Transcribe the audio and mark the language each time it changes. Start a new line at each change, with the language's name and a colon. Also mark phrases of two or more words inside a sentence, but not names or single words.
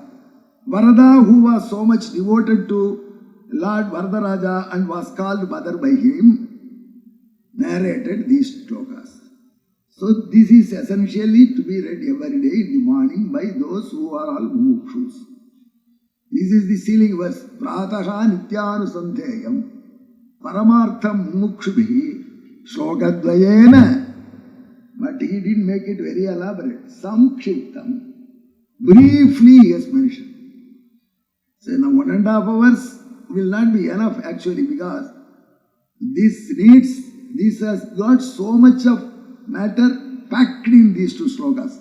English: Varada, who was so much devoted to Lord Varadaraja and was called mother by him, narrated these shlokas. So this is essentially to be read every day in the morning by those who are all mukshus. This is the sealing verse.
Sanskrit: Prataha nityanusandheyam paramartham mukshubhihi shlokadvayena.
English: But he didn't make it very elaborate. Samkshiptam. Briefly he has mentioned. So now 1.5 hours will not be enough actually, because this has got so much of matter packed in these two slokas.